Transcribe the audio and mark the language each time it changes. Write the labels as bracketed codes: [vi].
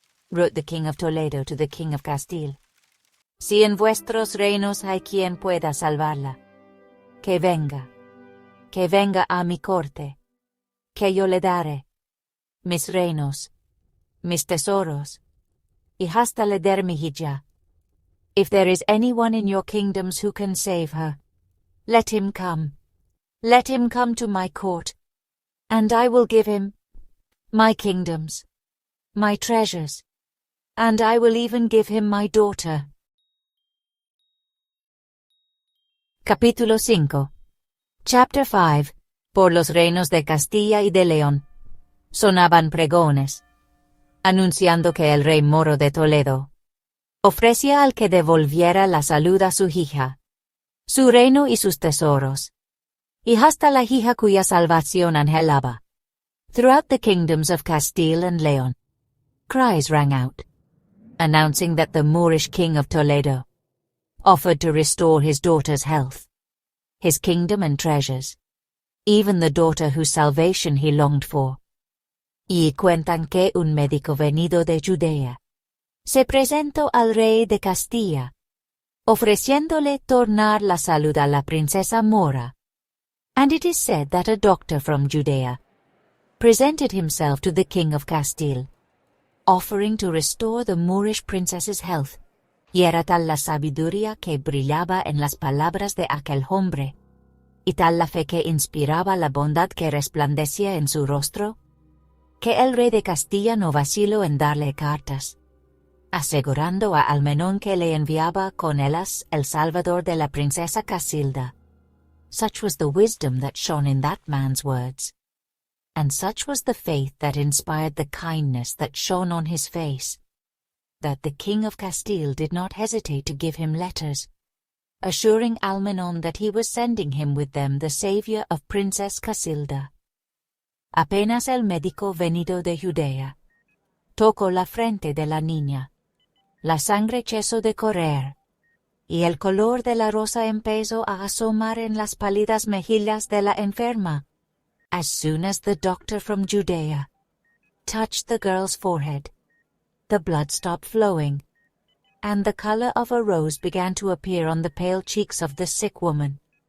[en] Wrote the king of Toledo to the king of Castile. [es] Si en vuestros reinos hay quien pueda salvarla, que venga a mi corte, que yo le daré mis reinos, mis tesoros, y hasta le daré mi hija. [en] If there is anyone in your kingdoms who can save her, let him come to my court, and I will give him my kingdoms, my treasures, and I will even give him my daughter. [es] Capítulo 5. [en] Chapter 5. [es] Por los reinos de Castilla y de León. Sonaban pregones, anunciando que el rey moro de Toledo ofrecía al que devolviera la salud a su hija, su reino y sus tesoros, y hasta la hija cuya salvación anhelaba. [en] Throughout the kingdoms of Castile and Leon, cries rang out, announcing that the Moorish king of Toledo offered to restore his daughter's health, his kingdom and treasures, even the daughter whose salvation he longed for. [es] Y cuentan que un médico venido de Judea se presentó al rey de Castilla, ofreciéndole tornar la salud a la princesa mora. [en] And it is said that a doctor from Judea presented himself to the king of Castile, offering to restore the Moorish princess's health. [es] Y era tal la sabiduría que brillaba en las palabras de aquel hombre, y tal la fe que inspiraba la bondad que resplandecía en su rostro, que el rey de Castilla no vaciló en darle cartas, asegurando a Almenón que le enviaba con ellas el salvador de la princesa Casilda. [en] Such was the wisdom that shone in that man's words, and such was the faith that inspired the kindness that shone on his face, that the king of Castile did not hesitate to give him letters, assuring Almenon that he was sending him with them the savior of Princess Casilda. [es] Apenas el médico venido de Judea tocó la frente de la niña, la sangre cesó de correr, y el color de la rosa empezó a asomar en las pálidas mejillas de la enferma. [en] As soon as the doctor from Judea touched the girl's forehead, the blood stopped flowing, and the color of a rose began to appear on the pale cheeks of the sick woman.